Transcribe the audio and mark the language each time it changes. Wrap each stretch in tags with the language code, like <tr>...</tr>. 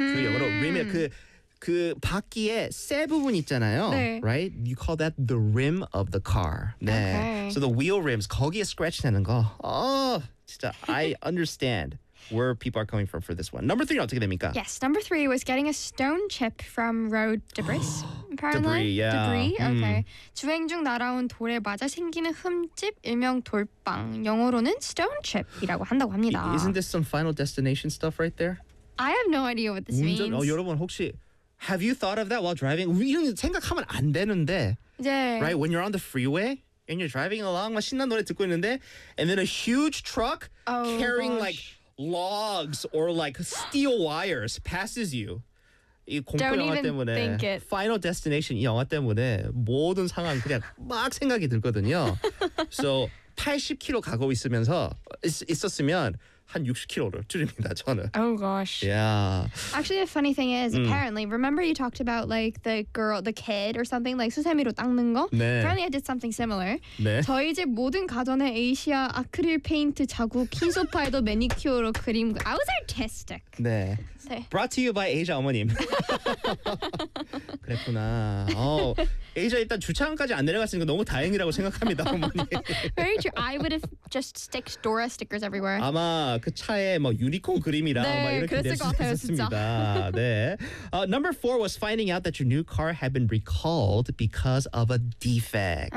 <ko>그 영어로 rim의 그 바퀴의 새 부분 있잖아요. 네.</ko> <en>Right? You call that the rim of the car.</en> <ko>네. Okay.</ko> <en>So the wheel rims,</en> <ko>거기에</ko> <en>scratch</en> <ko>되는 거.</ko> <en>Oh,</en> <ko>진짜</ko> <en>I understand. Where people are coming from for this one.</en> <ko>Number three, 어떻게 됩니까?</ko> <en>Yes, number three was getting a stone chip from road debris. Apparently. Debris, yeah. Debris, okay.</en> <ko>주행 중 날아온 돌에 맞아 생기는 흠집, 일명 돌빵. 영어로는 stone chip이라고 한다고 합니다.</ko> <en>Isn't this some Final Destination stuff right there? I have no idea what this 운전, means.</en> <ko>어, 여러분 혹시</ko> <en>have you thought of that while driving?</en> <ko>이런 생각하면 안 되는데. 네.</ko> <en>Right, when you're on the freeway? And you're driving along,</en> <ko>막 신난 노래 듣고 있는데.</ko> <en>And then a huge truck carrying gosh. Like... logs or like steel wires passes you.</en> <ko>이 공포 영화 때문에 Final Destination 이 영화 때문에 모든 상황 그냥 막 생각이 들거든요. So 80km 가고 있으면서 있었으면 한 60km를 줄입니다 저는.</ko> <en>Oh gosh. Yeah. Actually, a funny thing is apparently remember you talked about like the girl, the kid or something like</en> <ko>수세미로 닦는 거. 네.</ko> <en>Apparently, I did something similar.</en> <ko>네. 저희 집 모든 가전에 아시아 아크릴 페인트 자국 흰 소파에도 매니큐어로 그림.</ko> <en>I was artistic.</en> <ko>네. 네.</ko> <en>Brought to you by Asia</en> <ko>어머님. 그랬구나. 어, Asia 일단 주차장까지 안 내려갔으니까 너무 다행이라고 생각합니다 어머니.</ko> <en>Very true. I would have just sticked Dora stickers everywhere.</en> <ko>아마 그 차에 뭐 유니콘 그림이라 네, 막 이렇게 그랬을 것 같아요 있었습니다. 진짜 네.</ko> <en>Number 4 was finding out that your new car had been recalled because of a defect</en>